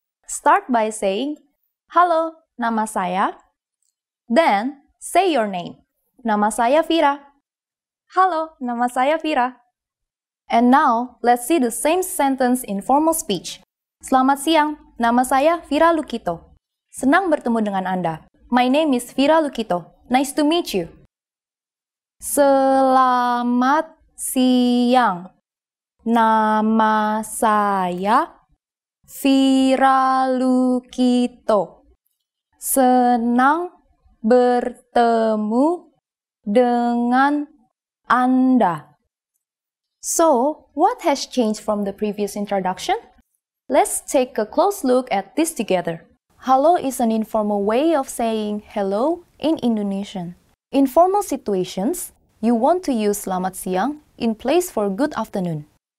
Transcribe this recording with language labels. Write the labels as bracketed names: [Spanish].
[English] Start by saying, [Indonesian] halo, nama saya. [English] Then, say your name. [Indonesian] Nama saya Fira. Halo, nama saya Fira. [English] And now, let's see the same sentence in formal speech. [Indonesian] Selamat siang, nama saya Fira Lukito. Senang bertemu dengan Anda. [English] My name is Fira Lukito. Nice to meet you. [Indonesian] Selamat siang. Nama saya Fira Lukito. Senang bertemu dengan Anda. [English] So, what has changed from the previous introduction? Let's take a close look at this together. Halo is an informal way of saying hello in Indonesian. In formal situations, you want to use selamat siang in place for good afternoon.